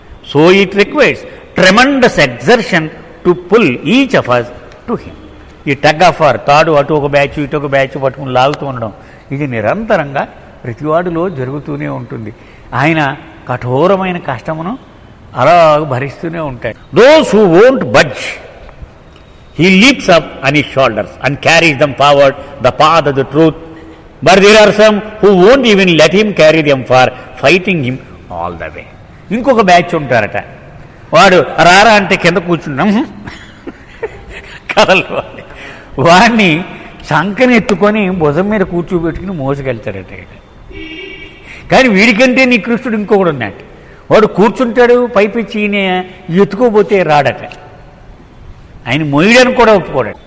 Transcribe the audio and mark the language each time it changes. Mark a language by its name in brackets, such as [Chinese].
[English] So it requires tremendous exertion to pull each of us to him. [Telugu] ఈ tug of war, తాడు అటు ఒక batch ఇటు ఒక బ్యాచ్ పట్టుకుని లాగుతూ ఉండడం, ఇది నిరంతరంగా ప్రతివాడిలో జరుగుతూనే ఉంటుంది. ఆయన కఠోరమైన కష్టమును అలా భరిస్తూనే ఉంటాడు. [English] Those who won't budge he leaps up on his shoulders and carries them forward the path of the truth, but there are some who won't even let him carry them far, fighting him all the way. [Telugu] ఇంకొక batch ఉంటారట, వాడు రారా అంటే కింద కూర్చున్నాం కథలు, వాడిని సంకని ఎత్తుకొని భుజం మీద కూర్చోబెట్టుకుని మోసుకెళ్తాడట. కానీ వీడికంటే నీ కృష్ణుడు ఇంకొకడు ఉన్నాడు, వాడు కూర్చుంటాడు పైపిచ్చి ఈయన ఎత్తుకోబోతే రాడట, ఆయన మొయ్యడానికి కూడా ఒప్పుకోడాడు.